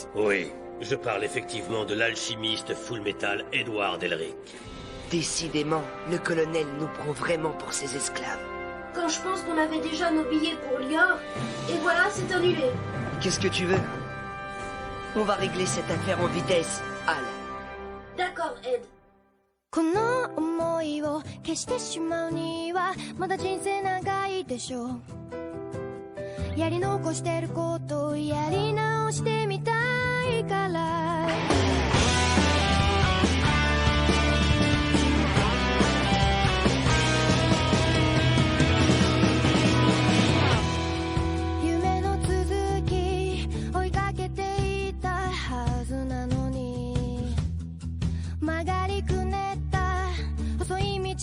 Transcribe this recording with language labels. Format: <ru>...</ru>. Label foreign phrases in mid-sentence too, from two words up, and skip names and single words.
<fr>Oui, je parle effectivement de l'alchimiste Full Metal Edward Elric. Décidément, le colonel nous prend vraiment pour ses esclaves. Quand je pense qu'on avait déjà nos billets pour Lior, et voilà, c'est annulé. Qu'est-ce que tu veux? On va régler cette affaire en vitesse, Al. D'accord, Ed.</fr> <ja>この想いを消してしまうにはまだ人生長いでしょうやり残してることをやり直してみたいから夢の続き追いかけていたはずなのに曲がりくねった細い道</ja>